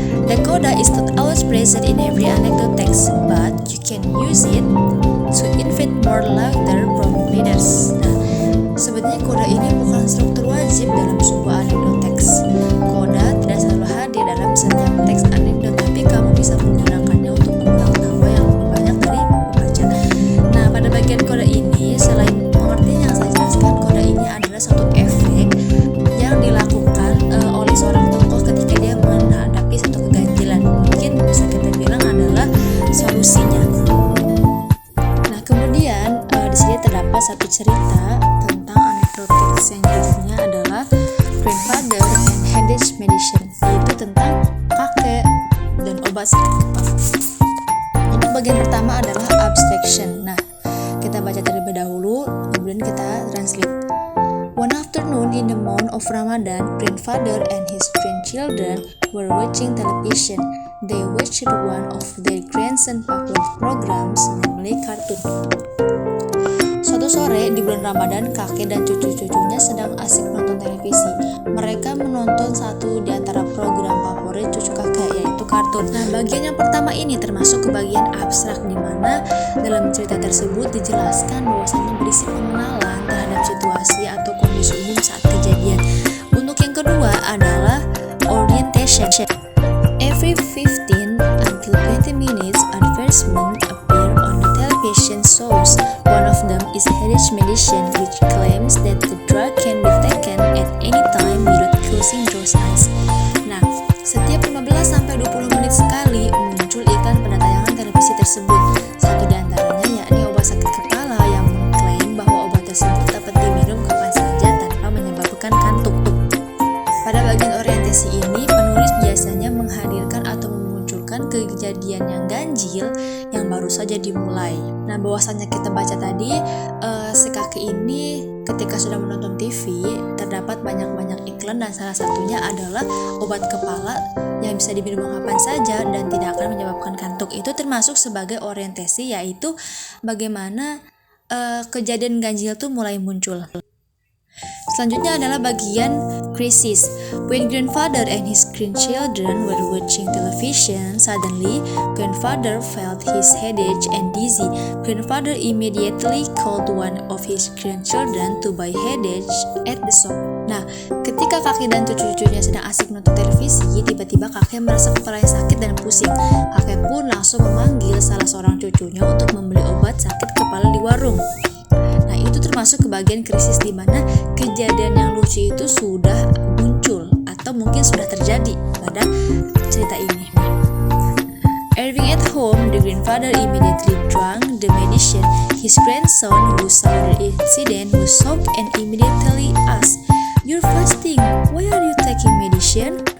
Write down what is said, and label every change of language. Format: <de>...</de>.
<en>The coda is not always present in every anecdote text, but you can use it to invite more laughter from readers.</en> <id>Nah, sebenarnya coda ini bukan struktur wajib dalam sebuah anekdot teks. Coda tidak selalu hadir dalam setiap teks anekdot, tapi kamu bisa menggunakannya untuk mengulang tawa yang lebih banyak dari pembaca. Nah, pada bagian coda ini, selain pengertian yang saya jelaskan, coda ini adalah suatu efek yang dilakukan oleh seorang tokoh ketika dia menghadapi satu keganjilan. Mungkin bisa kita bilang adalah solusinya. Nah, kemudian di sini terdapat satu cerita tentang anekdotik yang judulnya adalah Grandfather and Headache Medicine, yaitu tentang kakek dan obat sakit kepala. Untuk bagian pertama adalah abstraction. Nah, kita baca terlebih dahulu, kemudian kita translate.</id> <en>One afternoon in the month of Ramadan, grandfather and his grandchildren were watching television. They watched one of their grandson's popular programs, namely cartoon.</en> <id>Suatu sore di bulan Ramadan, kakek dan cucu-cucunya sedang asik menonton televisi. Mereka menonton satu di antara program favorit cucu kakek, yaitu kartun. Nah, bagian yang pertama ini termasuk ke bagian abstrak, di mana dalam cerita tersebut dijelaskan bahwasannya berisi pengenalan terhadap situasi atau kondisi umum saat kejadian. Untuk yang kedua adalah orientation.</id> <en>Every 15 until 20 minutes, advertisements appear on the television shows. One of them is Headache Medicine, which claims that the drug can be taken at any time without closing your eyes.</en> <id>Nah, setiap 15-20 menit sekali muncul iklan pada tayangan televisi tersebut. Satu di antaranya yakni obat sakit kepala yang mengklaim bahwa obat tersebut dapat diminum kapan saja tanpa menyebabkan kantuk. Pada bagian orientasi ini, penulis biasanya menghadirkan atau memunculkan kejadian yang ganjil yang baru saja dimulai. Nah, bahwasannya kita baca tadi, si kakek ini ketika sudah menonton TV terdapat banyak-banyak iklan, dan salah satunya adalah obat kepala yang bisa diminum kapan saja dan tidak akan menyebabkan kantuk. Itu termasuk sebagai orientasi, yaitu bagaimana kejadian ganjil itu mulai muncul. Selanjutnya adalah bagian krisis.</id> <en>When grandfather and his grandchildren were watching television, suddenly grandfather felt his headache and dizzy. Grandfather immediately called one of his grandchildren to buy headache at the shop.</en> <id>Nah, ketika kakek dan cucu-cucunya sedang asik nonton televisi, tiba-tiba kakek merasa kepalanya sakit dan pusing. Kakek pun langsung memanggil salah seorang cucunya untuk membeli obat sakit kepala di warung. Nah, itu termasuk ke bagian krisis di mana kejadian yang lucu itu sudah muncul atau mungkin sudah terjadi pada cerita ini.</id> <en>Arriving at home, the grandfather immediately drank the medicine. His grandson, who saw the incident, was shocked and immediately asked, "You're fasting. Why are you taking medicine?"</en>